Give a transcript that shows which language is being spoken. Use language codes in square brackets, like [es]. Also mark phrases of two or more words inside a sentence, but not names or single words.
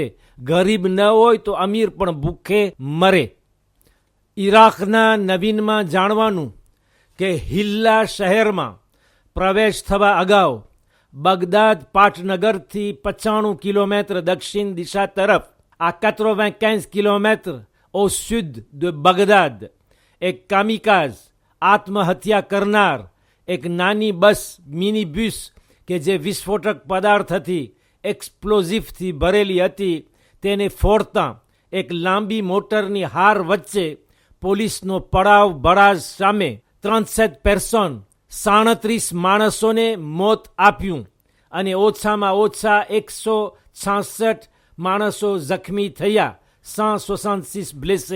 [gu] ગરીબ ન હોય તો અમીર પણ ભૂખે મરે. ઈરાકના નવીનમાં જાણવાનું કે હિલ્લા શહેરમાં પ્રવેશ થવા અગાઉ બગદાદ પાટનગરથી 95 કિલોમીટર દક્ષિણ દિશા તરફ, [fr] à 95 કિલોમીટર au sud de Bagdad, [gu] એક કામિકાઝ આત્મહત્યા કરનાર એક નાની બસ, મિની બસ કે જે વિસ્ફોટક પદાર્થથી, એક્સપ્લોઝિવથી ભરેલી હતી, તેને ફોડતા એક લાંબી મોટરની હાર વચ્ચે પોલીસનો પડાવ બળાવ સામે 37 પર્સન, 37 માણસોને મોત આપ્યું અને ઓછામાં ઓછા 166 માણસો જખમી થયા, 166 બ્લેસે.